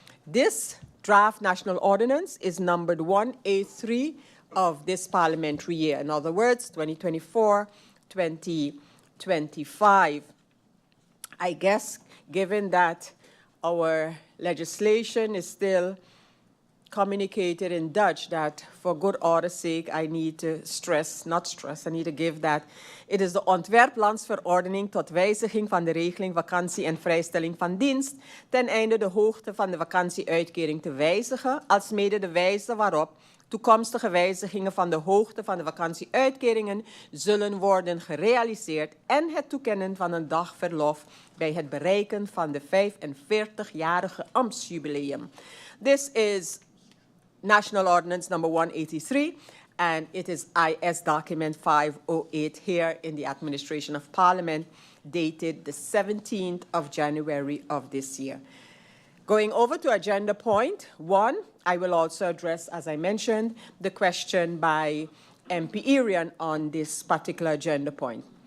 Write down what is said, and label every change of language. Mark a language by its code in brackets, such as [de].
[en] This draft national ordinance is numbered 1A3 of this parliamentary year. In other words, 2024-2025. I guess, given that our legislation is still communicated in Dutch that for good order's sake, I need to I need to give that it is [nl] de Ontwerplandsverordening tot wijziging van de regeling vakantie en vrijstelling van dienst, teneinde de hoogte van de vakantie-uitkering te wijzigen, alsmede de wijze waarop toekomstige wijzigingen van de hoogte van de vakantie-uitkeringen zullen worden gerealiseerd en het toekennen van een dag verlof bij het bereiken van de 45-jarige ambtsjubileum. [en] This is National Ordinance number 183, and it is IS document 508 here in the Administration of Parliament, dated the 17th of January of this year. Going over to agenda point 1, I will also address, as I mentioned, the question by MP Irian on this particular agenda point.